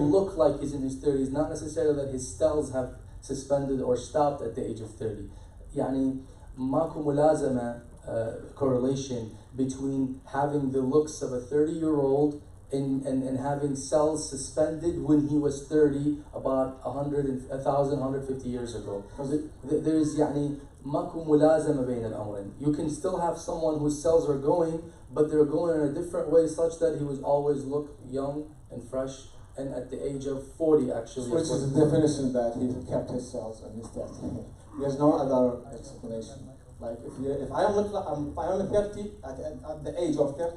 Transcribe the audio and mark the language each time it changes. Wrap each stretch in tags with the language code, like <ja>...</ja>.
<en>would look like he's in his 30s, not necessarily that his cells have suspended or stopped at the age of 30.</en> <ar>يعني ماكو ملازمة</ar> <en>correlation between having the looks of a 30-year-old and having cells suspended when he was 30 about 1,150 years ago. There's</en> <ar>يعني ماكو ملازمة بين الأمرين.</ar> <en>You can still have someone whose cells are going, but they're going in a different way, such that he was always look young and fresh, and at the age of 40 actually. Which is the definition that he kept his cells in his 30s. There's no other explanation. Like, if I am 30 at the age of 30.</en>